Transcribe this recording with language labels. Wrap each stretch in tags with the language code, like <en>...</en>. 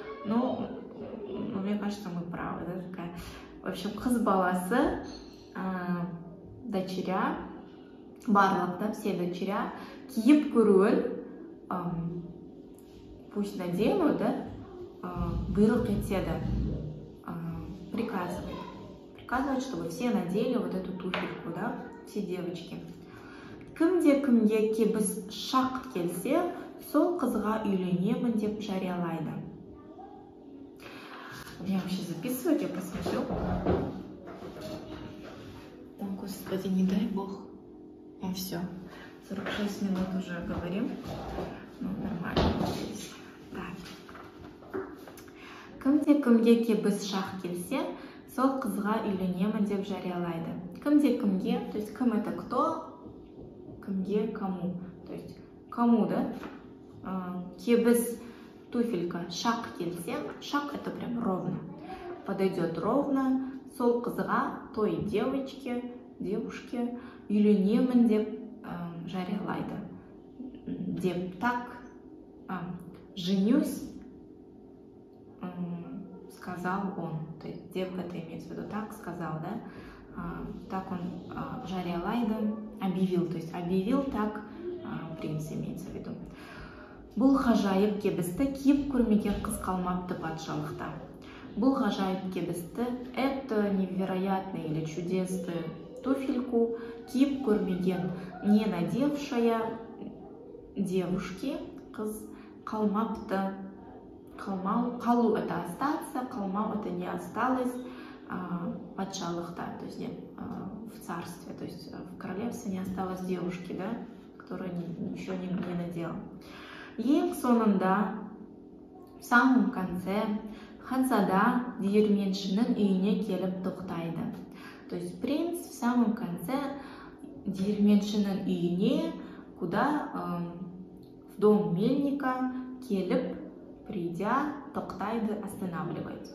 <ru>Но мне кажется, мы правы, да, такая. В общем,</ru> <kk>кыз баласы,</kk> <ru>дочеря,</ru> <kk>барлық,</kk> <ru>да, все дочеря,</ru> <kk>киіп көруін,</kk> <ru>пусть наденут, да,</ru> <kk>бұйрық етеді,</kk> <ru>приказывает, чтобы все надели вот эту туфельку, да, все девочки.</ru> <kk>Кімде-кімге кебіс шақ келсе, сол қызға үйленемін деп жариялайды.</kk> <ru>Я вообще записывать, я посмотрю. О, Господи, не дай Бог. Ну все, 46 минут уже говорим. Ну, нормально. Так.</ru> <kk>Кімде-кімге кебіс шақ келсе, сол қызға үйленемін деп жариялайды. Кімде-кімге,</kk> <ru>то есть</ru> <kk>кім</kk> <ru>это кто,</ru> <kk>кімге</kk> <ru>кому. То есть кому, да?</ru> <kk>Кебіс</kk> <ru>туфелька</ru> <kk>шақ келсе, шақ</kk> <ru>это прям ровно. Подойдет ровно,</ru> <kk>сол қызға,</kk> <ru>той девушке,</ru> <kk>үйленемін деп жариялайды. Деп</kk> <ru>так, женюсь, сказал он. То есть</ru> <kk>деп</kk> <ru>это имеется в виду так, сказал, да? Так он</ru> <kk>жариялайды,</kk> <ru>объявил. То есть объявил так, принц имеется в виду.</ru> <kk>Бұл ғажайып кебісті киіп көрмеген қыз қалмапты патшалықта. Бұл ғажайып кебісті,</kk> <ru>это невероятное или чудесную туфельку</ru> <kk>киіп көрмеген,</kk> <ru>не надевшая девушки,</ru> <kk>қыз қалмапты. Қалу</kk> <ru>это остаться,</ru> <kk>қалмау</kk> <ru>это не осталось</ru> <kk>патшалықта,</kk> <ru>то есть в царстве, то есть в королевстве не осталось девушки, да, которая ничего не надела.</ru> <kk>Ең соңында,</kk> <ru>в самом конце,</ru> <kk>ханзада диірменшінің үйіне келіп тоқтайды.</kk> <ru>То есть принц в самом конце</ru> <kk>диірменшінің үйіне,</kk> <ru>куда в дом мельника</ru> <kk>келіп,</kk> <ru>придя,</ru> <kk>тоқтайды,</kk> <ru>останавливается.</ru>